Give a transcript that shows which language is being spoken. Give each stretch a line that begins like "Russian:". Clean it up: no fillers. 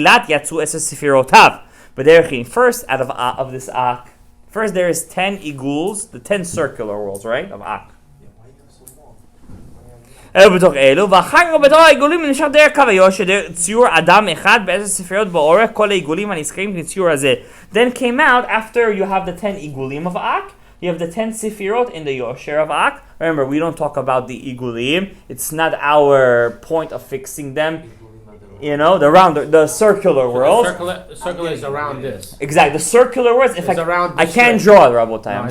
English: But first, out of this Ak, first there is 10 iguls, the 10 circular worlds, right? Of Ak.
Hebrew: בתוך אלו, ואחר כך בתוך העיגולים נשאר דרך קו היושר, ציור אדם אחד ב10 ספריות באורך, כל העיגולים הנזכרים כציור הזה.
English: Then came out, after you have the 10 igulim of Ak, you have the 10 sefirot in the yosher of Ak. Remember, we don't talk about the igulim. It's not our point of fixing them. You know, the circular world. The circular is around this. Exactly, the circular words. In fact, I can't draw it, Rabotai.